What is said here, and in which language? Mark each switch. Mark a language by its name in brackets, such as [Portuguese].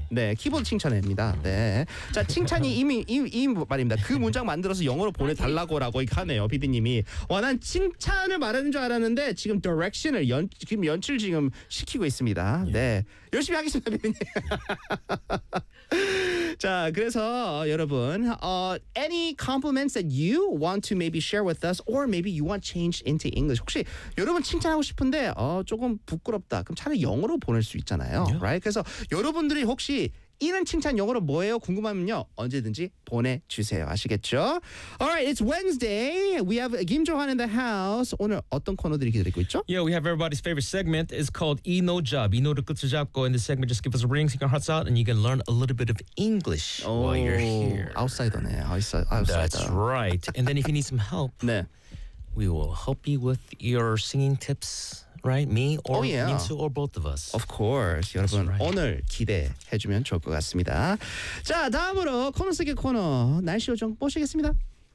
[Korean] 네, 키보드 칭찬입니다. 네, 자 칭찬이 이미 말입니다. 그 문장 만들어서 영어로 보내달라고라고 하네요, 피디님이. 난 칭찬을 말하는 줄 알았는데 지금 디렉션을 지금 연출 지금 시키고 있습니다. 네, 열심히 하겠습니다, 피디님. 자, 그래서 여러분, [English] any compliments that you want to maybe share with us or maybe you want changed into English. [Korean] 혹시 여러분 칭찬하고 싶은데 조금 부끄럽다. 그럼 차라리 영어로 보낼 수 있잖아요. [English] Yeah. Right? [Korean] 그래서 여러분들이 혹시 이런 칭찬 영어로 뭐예요? 궁금하면요. 언제든지 보내주세요. 아시겠죠? [English] Alright, it's Wednesday. We have Kim Johan in the house. [Korean] 오늘 어떤 코너들이 기다리고 있죠? [English] Yeah, we have everybody's favorite segment. It's called [Korean] 이 노 잡. 이 노를 끝을 잡고 [English] in this segment, just give us a ring, sing our hearts out, and you can learn a little bit of English while you're here. Outsider네. Outsider. That's right. And then if you need some help, [Korean] 네. [English] we will help you with your singing tips. Right, me or Minsu or both of us. Of course, [Korean] 여러분 [English] right. [Korean] 오늘 기대해주면 좋을 것 같습니다. 자 다음으로 코너 속의 코너 날씨 요정 모시겠습니다.